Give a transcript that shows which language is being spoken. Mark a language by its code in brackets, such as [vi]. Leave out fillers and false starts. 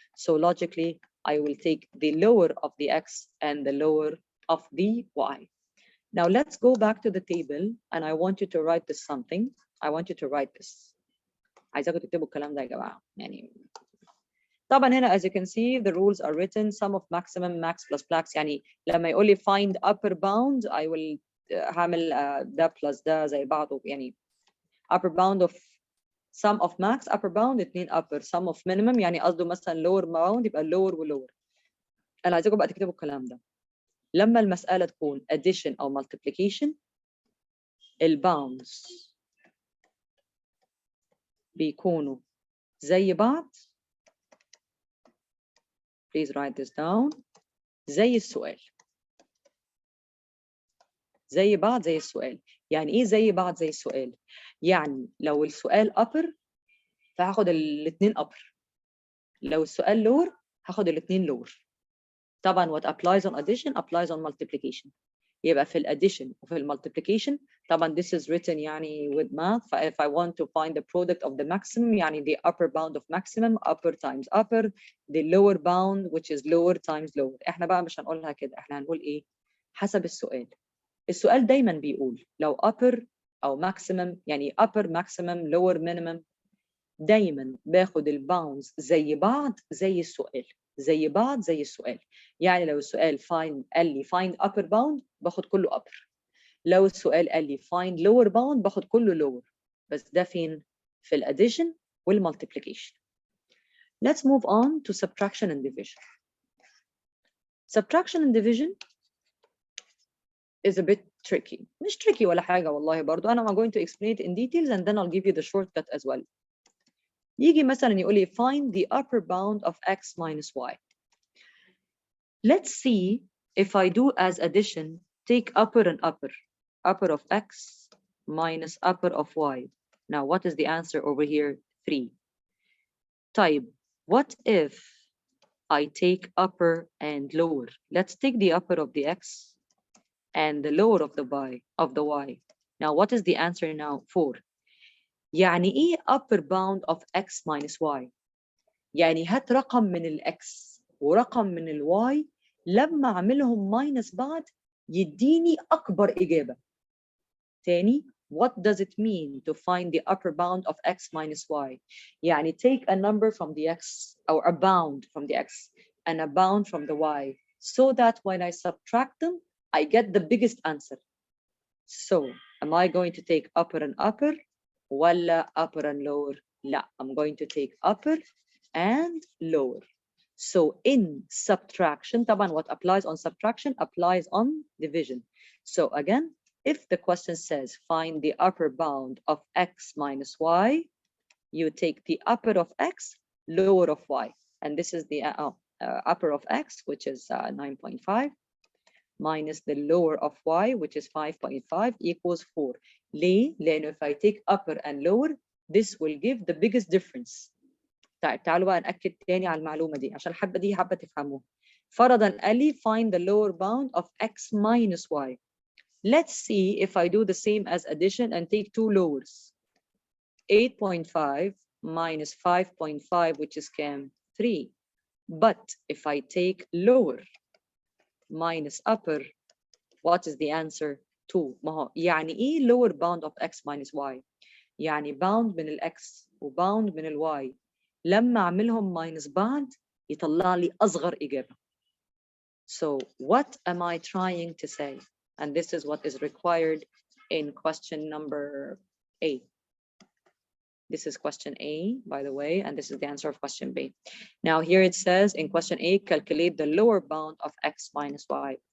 [en] So logically, I will take the lower of the x and the lower of the y. Now let's go back to the table, and I want you to write this something. I want you to write this. [ar] عايزاكم تكتبوا الكلام ده يا جماعة. يعني طبعا هنا [en] as you can see the rules are written sum of maximum max plus max. [ar] يعني لما يقول لي [en] find upper bound I will [ar] هعمل ده plus ده زي بعضه. [en] يعني upper bound of sum of max upper bound 2 upper sum of minimum [ar] يعني قصده مثلا [en] lower bound يبقى lower و lower. [ar] أنا عايزاكم بقى تكتبوا الكلام ده. لما المسألة تكون addition أو multiplication الباوندز بيكونوا زي بعض. [en] Please write this down. [ar] زي السؤال. زي بعض زي السؤال. يعني ايه زي بعض زي السؤال؟ يعني لو السؤال upper فهاخد الاثنين upper. لو السؤال lower هاخد الاثنين lower. [en] طبعا what applies on addition applies on multiplication. [ar] يبقى في الاديشن وفي المultiplication طبعا [en] this is written [ar] يعني [en] with math. if I want to find the product of the maximum يعني the upper bound of maximum upper times upper, the lower bound which is lower times lower. [ar] احنا بقى مش هنقولها كده، احنا هنقول ايه؟ حسب السؤال. السؤال دايما بيقول لو upper او maximum يعني upper maximum lower minimum دايما باخد الباوندز زي بعض زي السؤال. زي بعض زي السؤال. يعني لو السؤال قال لي [en] find upper bound [ar] باخد كله upper. لو السؤال قال لي find lower bound باخد كله lower. بس ده فين؟ في الاديشن والمultiplication. [en] Let's move on to subtraction and division. Subtraction and division is a bit tricky. [ar] مش tricky ولا حاجة والله برضو. [en] I'm going to explain it in details and then I'll give you the shortcut as well. [ar] يجي مثلا يقول لي [en] find the upper bound of x minus y. Let's see if I do as addition, take upper and upper. Upper of x minus upper of y. Now what is the answer over here? 3. [ar] طيب, [en] what if I take upper and lower? Let's take the upper of the x and the lower of the y. Now what is the answer now? 4. [ar] يعني ايه [en] upper bound of x minus y؟ [ar] يعني هات رقم من ال x ورقم من ال y لما اعملهم minus بعض يديني اكبر اجابة. [en] تاني, what does it mean to find the upper bound of x minus y? [ar] يعني [en] take a number from the x or a bound from the x and a bound from the y so that when I subtract them I get the biggest answer. So am I going to take upper and upper [ar] ولا [en] upper and lower؟ [ar] لا, [en] I'm going to take upper and lower. So in subtraction, [ar] طبعا [en] what applies on subtraction applies on division. So again, if the question says find the upper bound of x minus y, you take the upper of x, lower of y. And this is the upper of x, which is 9.5, minus the lower of y, which is 5.5, equals 4. [ar] ليه؟ لأنه [en] if I take upper and lower, this will give the biggest difference. [ar] تعالوا بقى نأكد تاني على المعلومة دي عشان الحبة دي حابة تفهموها. فرضاً قال لي [en] find the lower bound of x minus y. Let's see if I do the same as addition and take two lowers. 8.5 minus 5.5, which is [ar] كام؟ [en] 3. But if I take lower minus upper, what is the answer? 2. [ar] ما هو يعني ايه [en] lower bound of x minus y؟ يعني bound من x وbound من y. [ar] لما اعملهم minus بعض يطلع لي اصغر اجابه. [en] So what am I trying to say? And this is what is required in question number A. This is question A, by the way, and this is the answer of question B. Now here it says in question A, calculate the lower bound of x minus y.